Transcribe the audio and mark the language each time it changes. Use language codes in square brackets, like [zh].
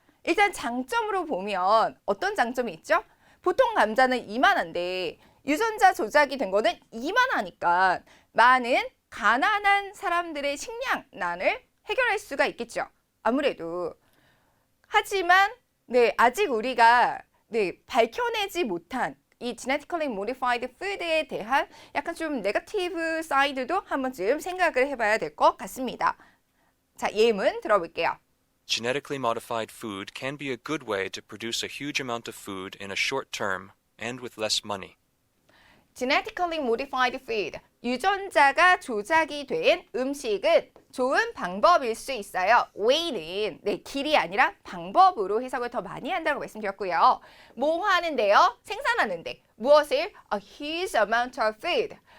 [ko] 일단 장점으로 보면 어떤 장점이 있죠? 보통 감자는 이만한데 유전자 조작이 된 거는 이만하니까 많은 가난한 사람들의 식량난을 해결할 수가 있겠죠. 아무래도. 하지만 네, 아직 우리가 네, 밝혀내지 못한 이 [en] genetically modified food [ko] 에 대한 약간 좀 네거티브 사이드도 한 번쯤 생각을 해봐야 될 것 같습니다. 자, 예문 들어볼게요. [en] Genetically modified food can be a good way to produce a huge amount of food in a short term and with less money. genetically modified food, [ko] 유전자가 조작이 된 음식은 좋은 방법일 수 있어요. way는 네, 길이 아니라 방법으로 해석을 더 많이 한다고 말씀드렸고요. 뭐 하는데요? 생산하는데. 무엇을? [en] A huge amount of food.